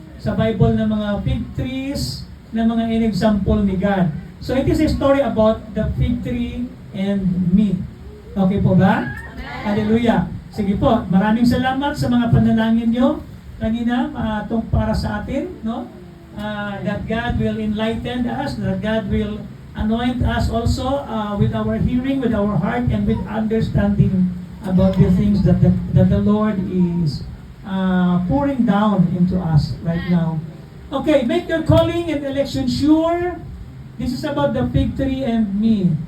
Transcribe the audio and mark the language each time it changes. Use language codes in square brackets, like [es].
[tl] Sa Bible ng mga fig trees na mga in-example ni God. [en] So it is a story about the fig tree and me. [tl] Okay po ba? Hallelujah. Sige po, maraming salamat sa mga panalangin nyo kanina para sa atin, no? [en] That God will enlighten us, that God will anoint us also with our hearing, with our heart, and with understanding about the things that the Lord is pouring down into us right now. Okay, make your calling and election sure. This is about the fig tree and me.